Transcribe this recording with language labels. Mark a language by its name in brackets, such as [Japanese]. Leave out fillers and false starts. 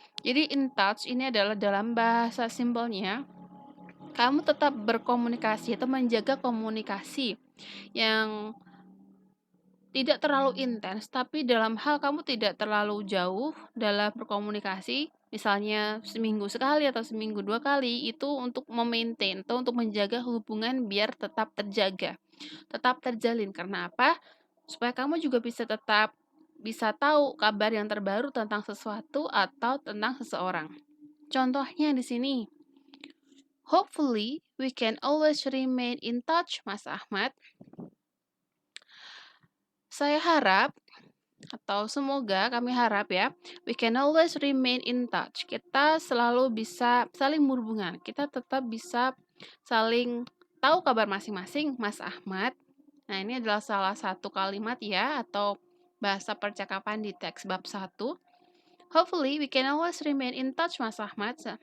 [Indonesian] Jadi in touch ini adalah dalam bahasa simpelnya kamu tetap berkomunikasi atau menjaga komunikasi yang tidak terlalu intens, tapi dalam hal kamu tidak terlalu jauh dalam berkomunikasi, misalnya seminggu sekali atau seminggu 2 kali, itu untuk memaintain atau untuk menjaga hubungan biar tetap terjaga, tetap terjalin. Karena apa? Supaya kamu juga bisa tetap bisa tahu kabar yang terbaru tentang sesuatu atau tentang seseorang. Contohnya di sini, [English] hopefully we can always remain in touch, Mas Ahmad. [Indonesian] Saya harap atau semoga, kami harap ya, [English] we can always remain in touch. [Indonesian] Kita selalu bisa saling berhubungan. Kita tetap bisa saling tahu kabar masing-masing, Mas Ahmad. Nah, ini adalah salah satu kalimat ya, atau bahasa percakapan di teks bab 1. [English] Hopefully we can always remain in touch, Mas Ahmad.